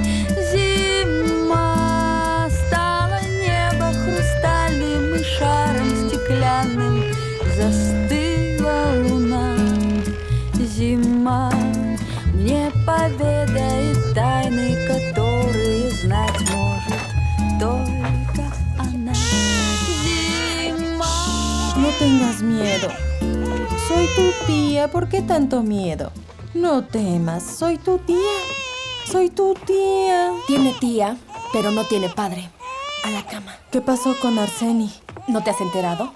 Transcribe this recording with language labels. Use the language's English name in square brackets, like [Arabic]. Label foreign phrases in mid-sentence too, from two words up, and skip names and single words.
[Russian] Зима стала небо хрустальным и шаром стеклянным застыла луна. Зима мне поведает тайны, которые знать может только она. Зима. [Spanish] No tengas miedo. Soy tu tía. ¿Por qué tanto miedo? No temas. Soy tu tía. Soy tu tía. Tiene tía, pero no tiene padre. A la cama. ¿Qué pasó con Arseni? ¿No te has enterado?